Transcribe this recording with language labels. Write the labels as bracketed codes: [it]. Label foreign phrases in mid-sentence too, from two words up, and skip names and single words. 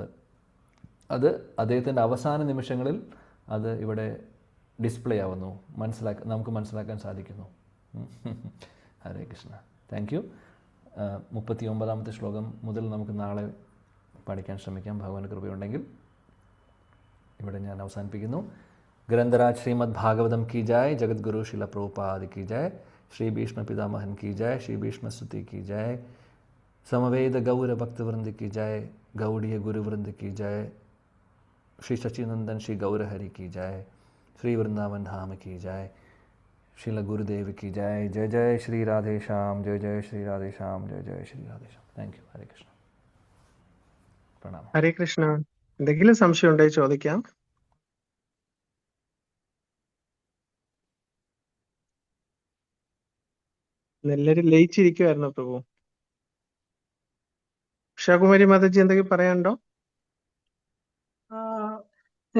[ml] അത് അദ്ദേഹത്തിൻ്റെ അവസാന നിമിഷങ്ങളിൽ അത് ഇവിടെ ഡിസ്പ്ലേ ആവുന്നു, നമുക്ക് മനസ്സിലാക്കാൻ സാധിക്കുന്നു. ഹരേ കൃഷ്ണ. [en] thank you. [ml] 39ാമത്തെ ശ്ലോകം മുതൽ നമുക്ക് നാളെ പഠിക്കാൻ ശ്രമിക്കാം, ഭഗവാന്റെ കൃപയുണ്ടെങ്കിൽ. ഇവിടെ ഞാൻ അവസാനിപ്പിക്കുന്നു. [hi] ഗ്രന്ഥരാജ് ശ്രീമദ് ഭാഗവതം की जय, जगद्गुरु शिला प्रभुपाद की जय, श्री भीष्म पितामहन की जय, श्री भीष्म स्तुति की जय, समवेद गौर भक्तवृंद की जय, गौड़ीय गुरुवृंद की जय, श्री सच्चिनंदन श्री गौर हरि की जय, श्री वृंदावन धाम की जय, श्रील गुरुदेव की जय. जय जय श्री राधे श्याम, जय जय श्री राधे श्याम, जय जय श्री राधे श्याम. [en] thank you. [ml] ഹരേ കൃഷ്ണ. പ്രണാമം. ഹരേ കൃഷ്ണ. എന്തെങ്കിലും സംശയം ഉണ്ടെങ്കിൽ ചോദിക്കാം. എല്ലാവരും ലയിച്ചിരിക്കുവായിരുന്നു പ്രഭു. ഉഷാകുമാരി മാതാജി എന്തെങ്കിലും പറയാനുണ്ടോ?